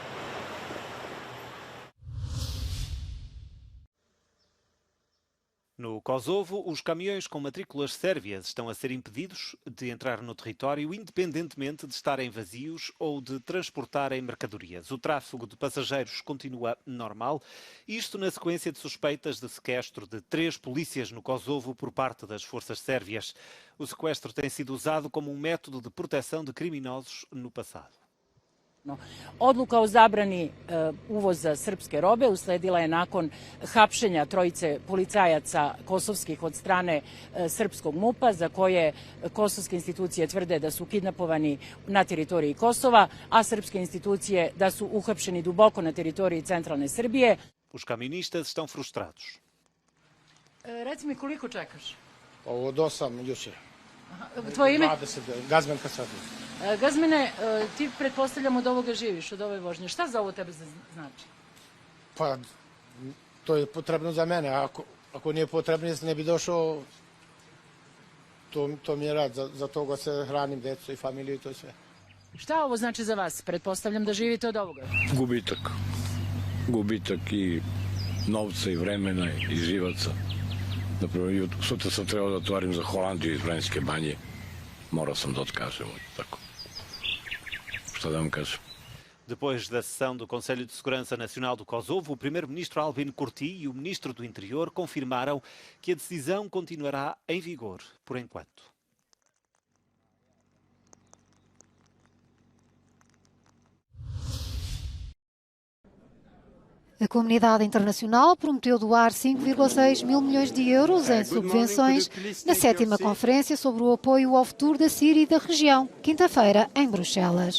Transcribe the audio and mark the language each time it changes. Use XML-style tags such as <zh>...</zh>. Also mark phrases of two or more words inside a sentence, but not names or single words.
<pt>No No Kosovo, os caminhões com matrículas sérvias estão a ser impedidos de entrar no território, independentemente de estarem vazios ou de transportarem mercadorias. O tráfego de passageiros continua normal, isto na sequência de suspeitas de sequestro de 3 polícias no Kosovo por parte das forças sérvias. O sequestro tem sido usado como um método de proteção de criminosos no passado.</pt> <sr>Odluka o zabrani uvoza srpske robe usledila je nakon hapšenja trojice policajaca kosovskih od strane srpskog MUP-a, za koje kosovske institucije tvrde da su kidnapovani na teritoriji Kosova, a srpske institucije da su uhapšeni duboko na teritoriji centralne Srbije.</sr> <pt>Os camionistas estão frustrados.</pt> <sr>Reci mi, koliko čekaš? Od 8 jučer. Tvoje ime? 20, Gazmen Kasadu. Gazmine, ti pretpostavljam od ovoga živiš, od ove vožnje. Šta za ovo tebe znači? Pa, to je potrebno za mene. Ako nije potrebno, ne bi došao. To mi je rad. Za toga se hranim djecu i familiju i to sve. Šta ovo znači za vas? Pretpostavljam da živite od ovoga. Gubitak. Gubitak i novca i vremena i živaca. Napravo, sutra sam trebao da otvarim za Holandiju iz Vranjske banje. Morao sam da otkažem. Tako. Šta da vam kažem?</sr> <pt>Depois da sessão do Conselho de Segurança Nacional do Kosovo, o primeiro-ministro Albin Kurti e o ministro do Interior confirmaram que a decisão continuará em vigor por enquanto. A comunidade internacional prometeu doar 5,6 mil milhões de euros em subvenções na 7ª Conferência sobre o apoio ao futuro da Síria e da região, quinta-feira, em Bruxelas.</pt>